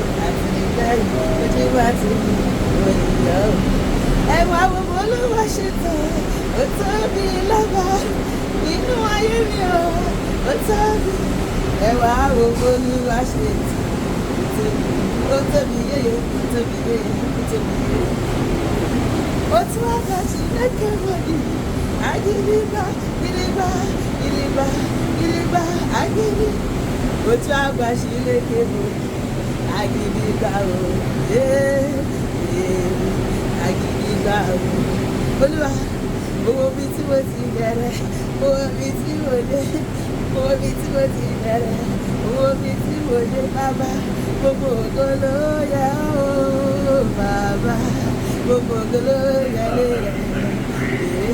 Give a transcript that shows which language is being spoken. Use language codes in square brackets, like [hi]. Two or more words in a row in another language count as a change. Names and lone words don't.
[yo] Àtìlẹ́yìn kojú wá ti mo yọ̀. Ẹ̀wà gbogbo olúwa ṣètò ó tóbi lọ́ba nínú ayé mi o. Ó tóbi. Ẹ̀wà gbogbo olúwa ṣètò ó tóbi yéye, ó tóbi yéye, ó tóbi yéye. [ig] Otu aka Chineke nwere agịrịgba, gịrịgba, gịrịgba, gịrịgba, agịrị. Otu agwa Chineke bụ agịrịgba o, agịrịgba o. [yo] Olúwa, owó bí tí mo ti bẹ̀rẹ̀, owó bí tí mo dé, owó bí tí mo ti bẹ̀rẹ̀, owó bí tí mo dé bàbá. Gbogbo ògo ló yẹ ọ́ bàbá. Gbogbo ògo ló yẹ lé rẹ̀.